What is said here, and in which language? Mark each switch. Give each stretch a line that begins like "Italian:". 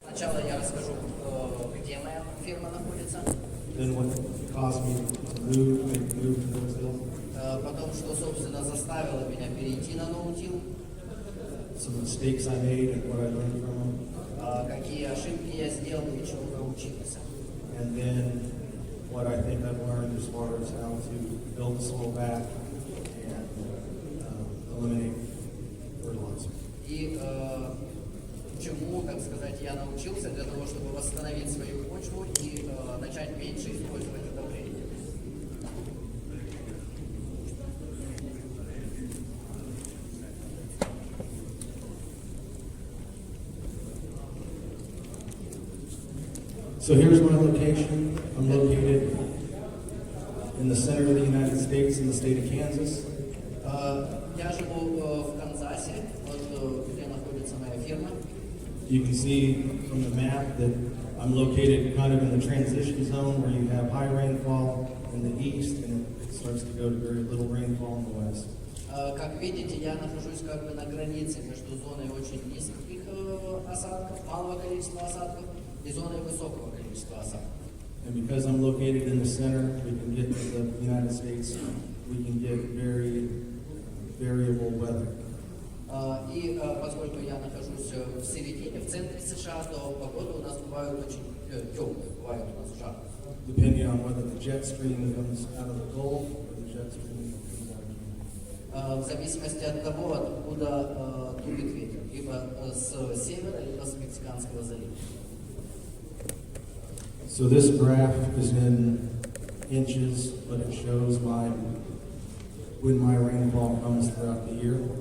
Russian: Сначала я расскажу, где моя фирма находится.
English: Then what caused me to make the move to those hills.
Russian: Потом, что, собственно, заставило меня перейти на ноутил.
English: Some mistakes I made and what I learned from them.
Russian: Какие ошибки я сделал и чему научился.
English: And then what I think I've learned as far as how to build the soil back and eliminate fertilizer.
Russian: И чему, так сказать, я научился для того, чтобы восстановить свою почву и начать меньше использовать удобрения.
English: So here's my location. I'm located in the center of the United States in the state of Kansas.
Russian: Я живу в Канзасе, вот где находится моя фирма.
English: You can see from the map that I'm located kind of in the transition zone where you have high rainfall in the east and it starts to go to very little rainfall in the west.
Russian: Как видите, я нахожусь как бы на границе между зоной очень низких осадков, малого количества осадков, и зоной высокого количества осадков.
English: And because I'm located in the center, we can get to the United States, we can get very variable weather.
Russian: И поскольку я нахожусь в середине, в центре США, то погода у нас бывает очень теплая, бывает у нас жарко.
English: Depending on whether the jet stream comes out of the Gulf or the jet stream comes out of Canada.
Russian: В зависимости от того, откуда дует ветер, либо с севера, либо с Мексиканского залива.
English: So this graph is in inches, but it shows when my rainfall comes throughout the year.